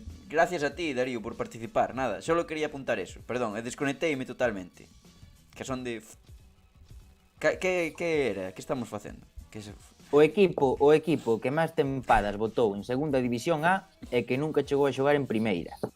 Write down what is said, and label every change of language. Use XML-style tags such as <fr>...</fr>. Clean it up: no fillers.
<es>Gracias a ti, Darío, por participar. Nada, solo quería apuntar eso.</es> <gl>Perdón, desconecteime totalmente. Que son de... Que era? Que estamos facendo? Que se... O equipo que máis tempadas botou en segunda división A e que nunca chegou a xogar en primeira.</gl>